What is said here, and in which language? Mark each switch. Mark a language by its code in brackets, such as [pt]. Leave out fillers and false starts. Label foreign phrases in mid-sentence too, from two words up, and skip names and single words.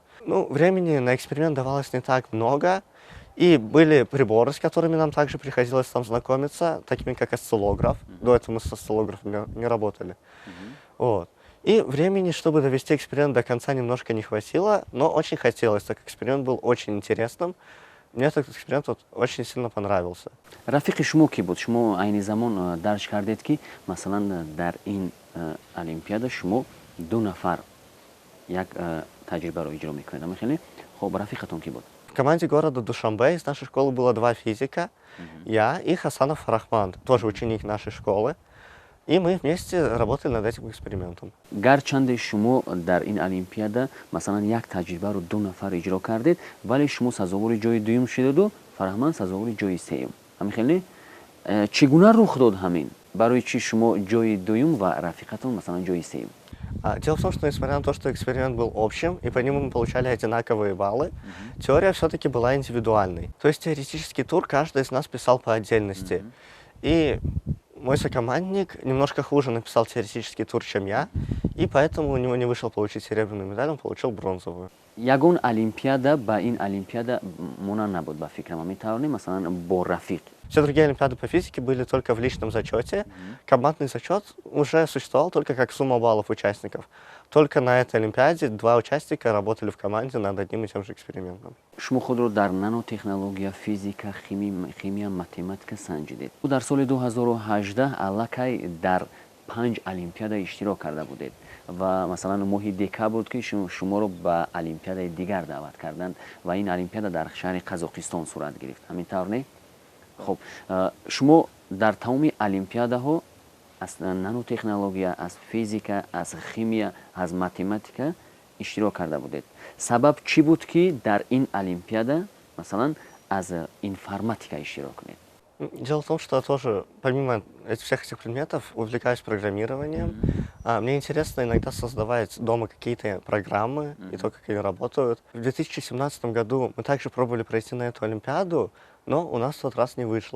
[ru] Ну, времени на эксперимент давалось не так много, и были приборы, с которыми нам также приходилось там знакомиться, такими как осциллограф. До этого мы с осциллографами не работали. Вот. И времени, чтобы довести эксперимент до конца, немножко не хватило, но очень хотелось, так как эксперимент был очень интересным. Мне этот эксперимент очень сильно понравился. [tg] рафиқи шумо ки буд? Шумо айни замон дарж кардед ки масалан дар ин олимпиада шумо 2 нафар як таҷрибаро иҷро мекунед. Ҳамин хеле? Хоб, рафиқатон ки буд? [ru] В команде города Душанбе из нашей школы было 2 физика, я и Хасанов Фарахман, тоже ученик нашей школы. И мы вместе работали над этим экспериментом. [tg] гарчанде шумо дар ин олимпиада масалан як таҷрибаро 2 нафар иҷро кардед, вале шумо сазовори ҷои дуюм шудаду, Фарахман сазовори ҷои сеюм. Ҳамин хеле? Чӣ гуна рух дод ҳамин? Барои чӣ шумо ҷои дуюм ва рафиқатон масалан ҷои сеюм? [ru] Дело в том, что несмотря на то, что эксперимент был общим, и по нему мы получали одинаковые баллы, теория все-таки была индивидуальной. То есть теоретический тур каждый из нас писал по отдельности. И мой сокомандник немножко хуже написал теоретический тур, чем я, и поэтому у него не вышел получить серебряную медаль, он получил бронзовую. [tg] ягон олимпиада ба ин олимпиада монанд набуд ба фикрам. Метавонем масалан бо рафиқ. [ru] Все другие олимпиады по физике были только в личном зачете. Командный зачет уже существовал только как сумма баллов участников. Только на этой олимпиаде 2 участника работали в команде над одним и тем же экспериментом. [tg] шумо худро дар нанотехнология, физика, химия, математика санҷидед. дар соли 2018 аллакай дар 5 олимпиада иштирок карда будед ва масалан моҳи декабр ки шуморо ба олимпиадаи дигар даъват карданд ва ин олимпиада дар шаҳри Қазоқистон сурат гирифт. ҳамин тавр не? [fa] خب شما در تمام المپیاده ها از نانوتکنولوژی، از فیزیک، از شیمی، از متماتیک اشتراک کرده بودید. سبب چی بود که در این المپیاده مثلا از информатика اشتراک کنید؟ [ru] Дело в том, что я тоже, помимо всех этих предметов, увлекаюсь программированием. Мне интересно иногда создавать дома какие-то программы и то, как они работают. В 2017 году мы также пробовали пройти на эту олимпиаду, но у нас в тот раз не вышло.